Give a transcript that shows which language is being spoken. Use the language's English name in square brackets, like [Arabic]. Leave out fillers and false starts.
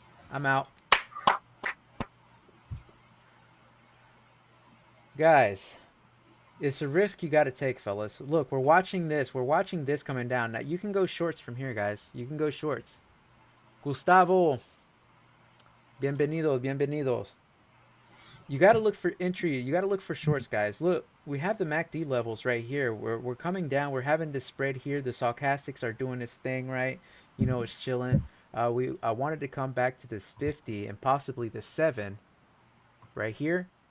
[English] I'm out. Guys, it's a risk you got to take, fellas. Look, we're watching this. We're watching this coming down. Now, you can go shorts from here, guys. You can go shorts. [Spanish] Gustavo, bienvenidos, bienvenidos. [English] You got to look for entry. You got to look for shorts, guys. Look, we have the MACD levels right here. We're coming down. We're having this spread here. The stochastics are doing this thing, right? You know, it's chilling. I wanted to come back to this 50 and possibly the 7 right here.